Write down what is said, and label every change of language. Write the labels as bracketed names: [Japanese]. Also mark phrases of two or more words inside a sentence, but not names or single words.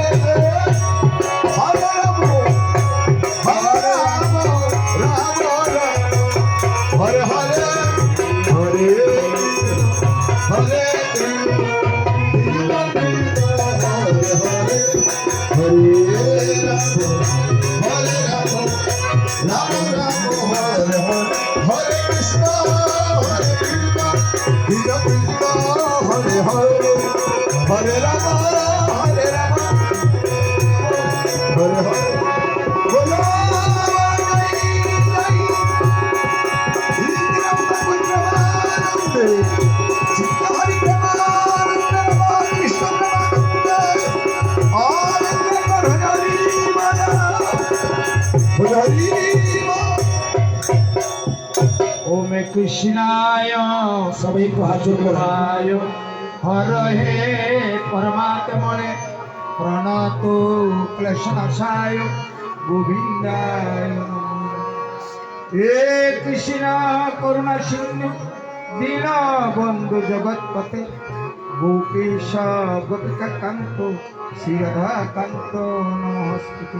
[Sanskrit] হরে রাম হরে রাম রাম রাম হরে হরে হরে হরে কৃষ্ণ হরে হরে হরে রাম হরে রাম রাম রাম হরে হরে হরে কৃষ্ণ হরে কৃষ্ণ কৃষ্ণ কৃষ্ণ হরে হরে হরে রাম হরে রাম [Bangla] হরে হরে বলো চিত্ত হরি প্রেমানন্দে কৃষ্ণ প্রেমানন্দে হরি হরি [Sanskrit] ओम कृष्णाय [Bangla] সবাই একটু হাত জোর করে [Sanskrit] राय हर हे परमात्मने प्रणतो क्लेशनाशाय गोविंदाय नमः। हे कृष्ण करुणा सिंधु दीन बंधु जगतपते गोपीश गोपिका कांतो श्री राधा कांतो नमस्ते।